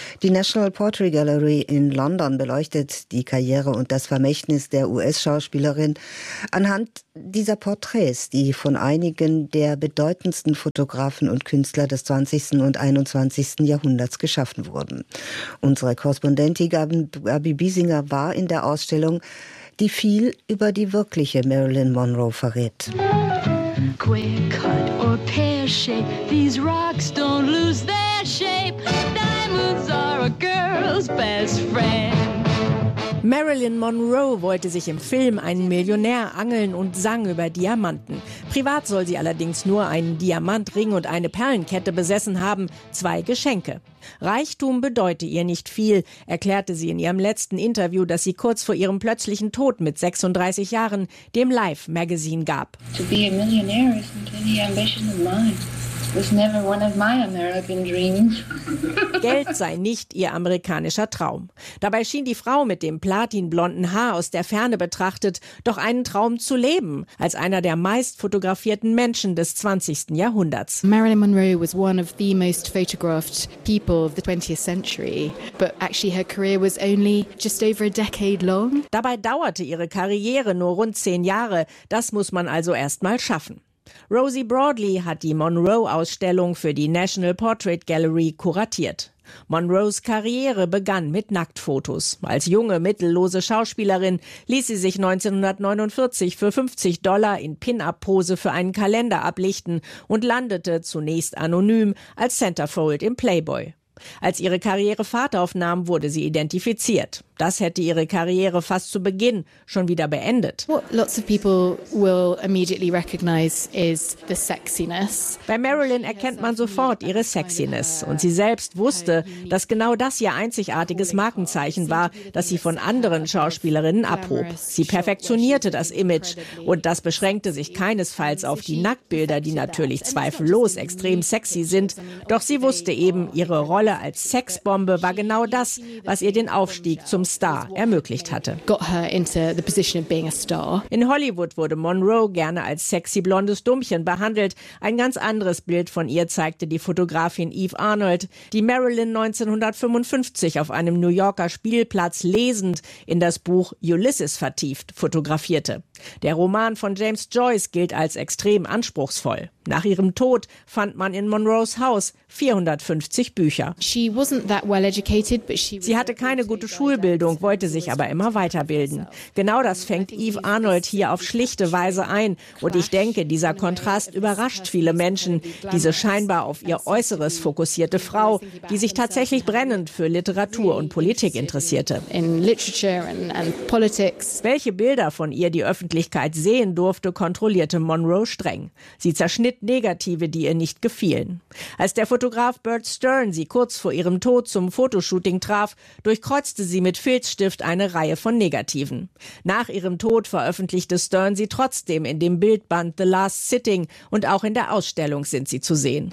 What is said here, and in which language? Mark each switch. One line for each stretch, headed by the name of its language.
German: Die National Portrait Gallery in London beleuchtet die Karriere und das Vermächtnis der US-Schauspielerin anhand dieser Porträts, die von einigen der bedeutendsten Fotografen und Künstler des 20. und 21. Jahrhunderts geschaffen wurden. Unsere Korrespondentin Gabi Biesinger war in der Ausstellung, die viel über die wirkliche Marilyn Monroe verrät.
English: Quick cut or pear shape, these rocks don't lose their shape. Diamonds are a girl's best friend.
German: Marilyn Monroe wollte sich im Film einen Millionär angeln und sang über Diamanten. Privat soll sie allerdings nur einen Diamantring und eine Perlenkette besessen haben, 2 Geschenke. Reichtum bedeute ihr nicht viel, erklärte sie in ihrem letzten Interview, das sie kurz vor ihrem plötzlichen Tod mit 36 Jahren dem Life Magazine gab.
English: To be a millionaire isn't any ambition of mine. It's never one of my American dreams.
German: Geld sei nicht ihr amerikanischer Traum. Dabei schien die Frau mit dem platinblonden Haar aus der Ferne betrachtet doch einen Traum zu leben, als einer der meist fotografierten Menschen des 20. Jahrhunderts.
English: Marilyn Monroe was one of the most photographed people of the 20th century, but actually her career was only just over a decade long.
German: Dabei dauerte ihre Karriere nur rund 10 Jahre. Das muss man also erst mal schaffen. Rosie Broadley hat die Monroe-Ausstellung für die National Portrait Gallery kuratiert. Monroes Karriere begann mit Nacktfotos. Als junge, mittellose Schauspielerin ließ sie sich 1949 für $50 in Pin-Up-Pose für einen Kalender ablichten und landete zunächst anonym als Centerfold im Playboy. Als ihre Karriere Fahrt aufnahm, wurde sie identifiziert. Das hätte ihre Karriere fast zu Beginn schon wieder beendet.
English: What lots of people will immediately recognize is the sexiness.
German: Bei Marilyn erkennt man sofort ihre Sexiness. Und sie selbst wusste, dass genau das ihr einzigartiges Markenzeichen war, das sie von anderen Schauspielerinnen abhob. Sie perfektionierte das Image. Und das beschränkte sich keinesfalls auf die Nacktbilder, die natürlich zweifellos extrem sexy sind. Doch sie wusste eben, ihre Rolle als Sexbombe war genau das, was ihr den Aufstieg zum Star ermöglicht hatte.
English: Got her into the position of being a star.
German: In Hollywood wurde Monroe gerne als sexy blondes Dummchen behandelt. Ein ganz anderes Bild von ihr zeigte die Fotografin Eve Arnold, die Marilyn 1955 auf einem New Yorker Spielplatz lesend in das Buch Ulysses vertieft fotografierte. Der Roman von James Joyce gilt als extrem anspruchsvoll. Nach ihrem Tod fand man in Monroes Haus 450 Bücher.
English: She wasn't that well educated, but she was.
German: Sie hatte keine gute Schulbildung, wollte sich aber immer weiterbilden. Genau das fängt Eve Arnold hier auf schlichte Weise ein. Und ich denke, dieser Kontrast überrascht viele Menschen. Diese scheinbar auf ihr Äußeres fokussierte Frau, die sich tatsächlich brennend für Literatur und Politik interessierte.
English: In Literature and Politics.
German: Welche Bilder von ihr die Öffentlichkeit Öffentlichkeit sehen durfte, kontrollierte Monroe streng. Sie zerschnitt Negative, die ihr nicht gefielen. Als der Fotograf Bert Stern sie kurz vor ihrem Tod zum Fotoshooting traf, durchkreuzte sie mit Filzstift eine Reihe von Negativen. Nach ihrem Tod veröffentlichte Stern sie trotzdem in dem Bildband The Last Sitting und auch in der Ausstellung sind sie zu sehen.